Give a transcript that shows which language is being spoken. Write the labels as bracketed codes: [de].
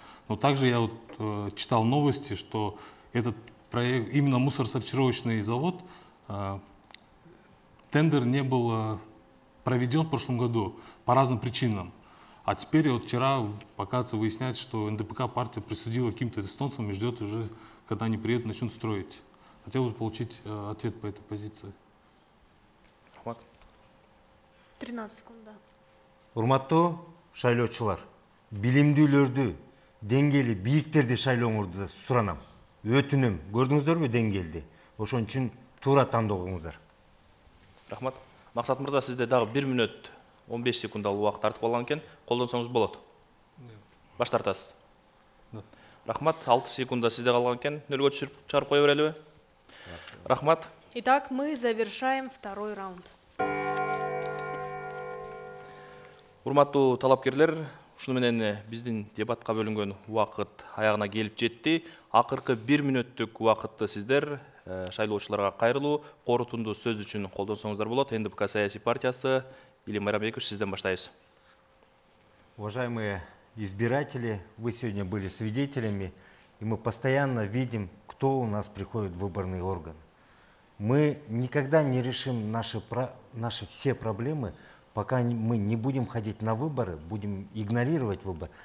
[ru] Но также я вот, читал новости, что этот проект, именно мусоросортировочный завод, тендер не был проведен в прошлом году по разным причинам. А теперь вот вчера, оказывается, выясняется, что НДПК партия присудила каким-то эстонцам и ждет уже, когда они приедут, начнут строить. Хотел бы получить ответ по этой позиции. 13 секунд, да. [ky] Урматтуу шайлоочулар, билимдүүлөрдү, деңгээли бийиктерди шайлооңорду суранам. Өтүнөм, көрдүңүздөрбү деңгээлди? Ошон үчүн туура тандоо кылыңыздар. Рахмат. Максат мырза, сизде дагы 1 мүнөт 15 секундалык убакыт тартып калган экен. Колдонсоңуз болот. Баш тартасыз. Рахмат. 6 секунда сизде калган экен. Нөлгө чыгарып кое берелиби? Рахмат. [ru] Итак, мы завершаем второй раунд. [ky] Урматтуу талапкерлер, ушуну менен биздин дебатка бөлүнгөн убакыт аягына келип жетти. Акыркы 1 мүнөттүк убакытты сиздер шайлоочуларга кайрылуу, корутундуу сөз үчүн колдонсоңуздар болот. НДПК саясий партиясы, Илим Майрамбекович, сизден баштайбыз. [ru] Уважаемые избиратели, вы сегодня были свидетелями, и мы постоянно видим, кто у нас приходит в выборный орган. Мы никогда не решим наши все проблемы, пока мы не будем ходить на выборы, будем игнорировать выбор.